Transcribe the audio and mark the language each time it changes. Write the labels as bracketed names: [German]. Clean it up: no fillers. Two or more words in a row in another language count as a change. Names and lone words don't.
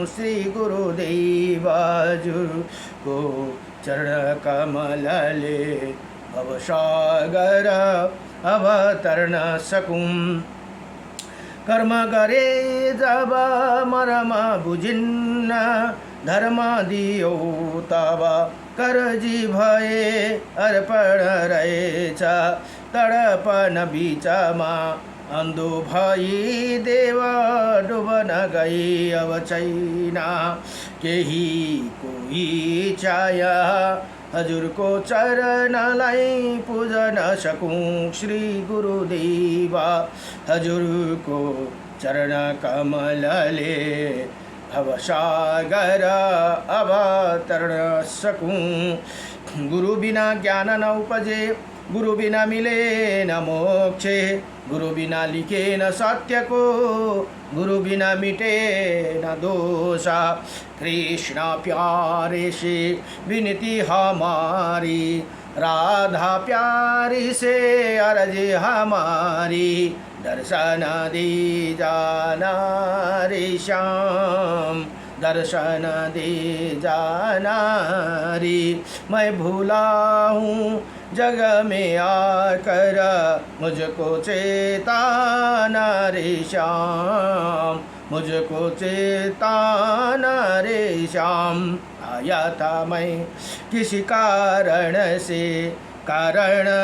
[Nepali] श्री गुरुदेव हजुरको चरण कमलले भवसागर अवतरण सकूं कर्म गरे जब मर्म बुझिन्न धर्म दियो तब करजी भए अर्पण रहेछ तडपन बिचमा अन्धो भई देव डुबन गई अब छैन केही कोही छाया हजुरको चरणलाई पूजन सकूं श्री गुरुदेव हजुरको चरण कमलले भवसागर अवतरण सकूं [Hindi] गुरु बिना ज्ञान न उपजे गुरु बिना मिले न मोक्षे गुरु बिना लिखे न सत्य को गुरु बिना मिटे न दोष कृष्ण प्यारे से विनती हमारी राधा प्यारी से अर्ज हमारी दर्शन दी जाना रे श्याम दर्शन दे जाना रे मैं भूला हूँ जग में आकर मुझको चेताना रे श्याम मुझको चेताना रे श्याम आया था मैं किसी कारण से कारण